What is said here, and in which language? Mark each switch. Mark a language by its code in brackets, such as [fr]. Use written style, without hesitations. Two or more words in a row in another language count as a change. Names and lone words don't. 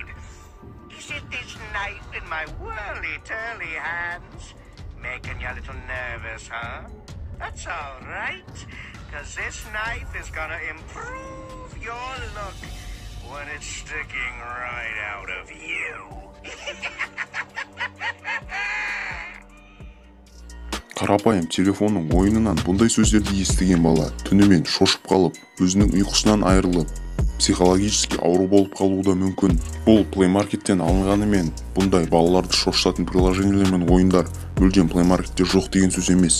[en] Is it this knife in my whirly-turly hands? Making you a little nervous, huh? That's all right, 'cause this knife is gonna improve your look when it's sticking right out of you. [kk] Қарапайым телефонның ойынынан бұндай сөздерді естіген бала түнімен шошып қалып, өзінің ұйқысынан айырылып, психологически ауру болып қалуы да мүмкін. Бұл Play Market'тен алынғанымен бұндай балаларды шошытатын приложениелер мен ойындар мүлдем Play Market'те жоқ деген сөз емес.